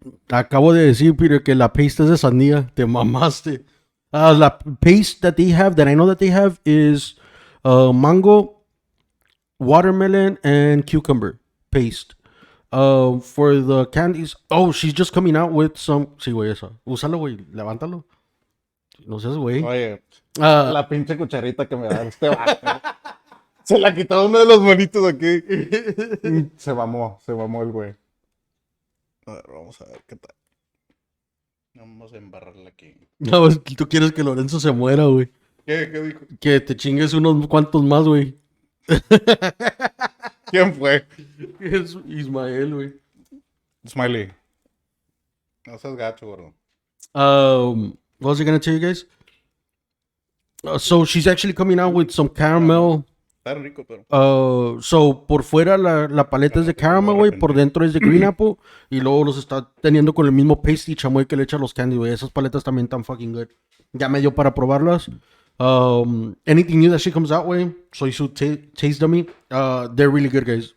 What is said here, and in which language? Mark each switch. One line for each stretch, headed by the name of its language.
Spanish: Acabo de decir, Peter, que la paste es de sandía. Te mamaste.
English: La paste that they have, that I know that they have, is mango, watermelon, and cucumber paste. For the candies, oh, she's just coming out with some.
Spanish: Sí, güey, eso. Úsalo, güey. Levántalo. No seas, güey. Oye, Ah, la pinche cucharita que me da este vato. Se la quitó uno de los monitos aquí. Se mamó el güey. A ver, vamos a ver qué tal. Vamos a embarrarla aquí. No, es que tú quieres que Lorenzo se muera, güey. ¿Qué dijo? Que te chingues unos cuantos más, güey. ¿Quién fue? Es Ismael, güey. Smiley. No seas gacho, gordo.
English: What was I gonna tell you guys? So she's actually coming out with some caramel.
Spanish: Está rico, pero. So por fuera la paleta es de caramel, güey. Por dentro es de green apple. Y luego los está teniendo con el mismo pasty chamoy que le echa a los candy, güey. Esas paletas también están
English: fucking good.
Spanish: Ya me dio para probarlas.
English: Anything new that she comes out, güey.
Spanish: Soy su taste dummy.
English: They're really good, guys.